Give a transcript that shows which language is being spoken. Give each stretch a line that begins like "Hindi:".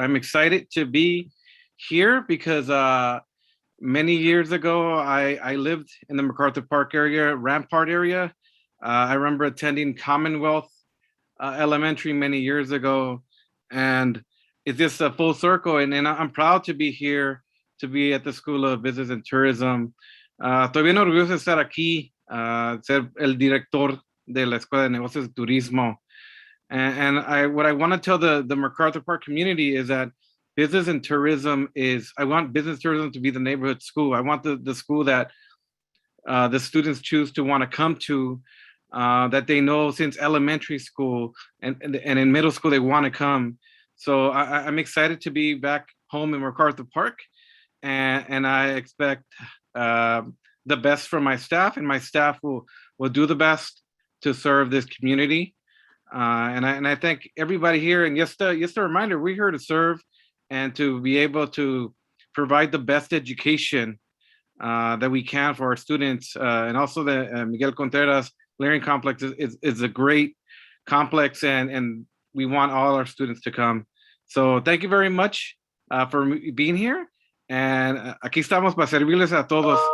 English: I'm excited to be here because many years ago, I lived in the MacArthur Park area, Rampart area. I remember attending Commonwealth Elementary many years ago, and it's just a full circle. And I'm proud to be here, to be at the School of Business and Tourism.
Spanish: Estoy bien orgulloso de estar aquí, ser el director de la Escuela de Negocios de Turismo.
English: And what I want to tell the MacArthur Park community is that business and tourism I want business tourism to be the neighborhood school. I want the school that the students choose to want to come to, that they know since elementary school and in middle school they want to come. So I'm excited to be back home in MacArthur Park, and I expect the best from my staff, and my staff will do the best to serve this community. And I thank everybody here. And just a reminder, we're here to serve and to be able to provide the best education that we can for our students. And also the Miguel Contreras Learning Complex is a great complex, and we want all our students to come. So thank you very much for being here.
Spanish: And aquí estamos para servirles a todos.